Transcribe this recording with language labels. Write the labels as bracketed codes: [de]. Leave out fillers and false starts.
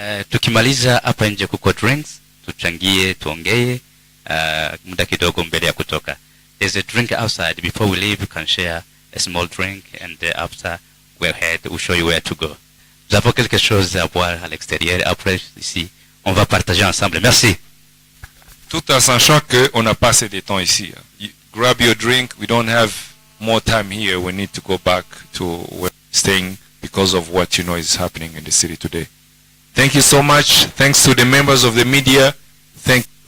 [sw] Tukimaliza hapa nje kuko drinks, tuchangie, tuongee muda kidogo mbele ya kutoka. [en] There's a drink outside. Before we leave, we can share a small drink, and after we're head, we'll show you where to go. [fr] Nous avons quelque chose à boire à l'extérieur. Après, ici, on va partager ensemble. Merci. Tout en sachant qu'on n'a pas assez de temps ici. [en] You grab your drink. We don't have more time here. We need to go back to where we're staying because of what you know is happening in the city today. Thank you so much. Thanks to the members of the media. Thank